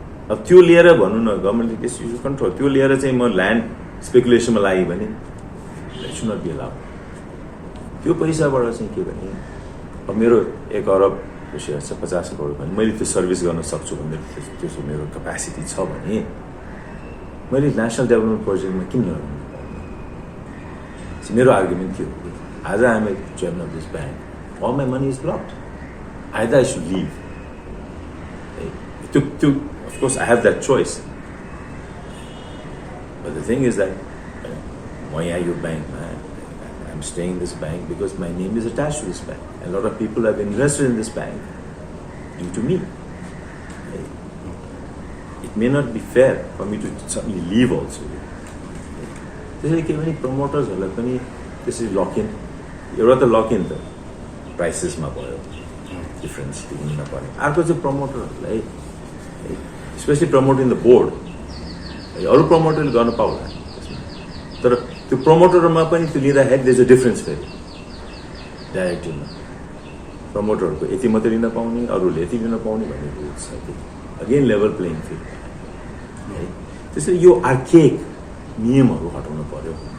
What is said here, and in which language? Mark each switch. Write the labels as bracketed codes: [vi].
[ne] अब त्यो लिएर भनौँ न गभर्मेन्टले त्यस यु कन्ट्रोल, त्यो लिएर चाहिँ म ल्यान्ड स्पेकुलेसनमा लागेँ भने [en] Soon be allowed. [ne] त्यो पैसाबाट चाहिँ के भने अब मेरो 1 अरबको सेयर छ 50 करोड भने मैले त्यो सर्भिस गर्न सक्छु भने त्यसो मेरो क्यापेसिटी छ भने मैले नेसनल डेभलपमेन्ट प्रोजेक्टमा किन गर्नु? मेरो आर्गुमेन्ट के हो? [en] आज I am a chairman of this bank, all my money is blocked, either I should leave. Of course, I have that choice. But the thing is that why are you bank? I'm staying in this bank because my name is attached to this bank. A lot of people have invested in this bank due to me. may not be fair for me to suddenly leave also. [ne] त्यसैले के भने प्रमोटर्सहरूलाई पनि त्यसरी lock in एउटा त lock in त प्राइसेसमा भयो difference दिनु नपर्ने अर्को चाहिँ प्रमोटरहरूलाई [en] specially promoting the board [ne] अरू प्रमोटरले गर्न पाउला तर त्यो प्रमोटरमा पनि त्यो लिँदाखेरि [en] there is a difference [ne] फेरि डाइरेक्टरमा प्रमोटरहरूको यति मात्रै लिन पाउने अरूले यति लिन पाउने भन्ने रुल्स छ कि [en] again level playing field [ne] है त्यसैले यो आर्केक नियमहरू हटाउनु पर्यो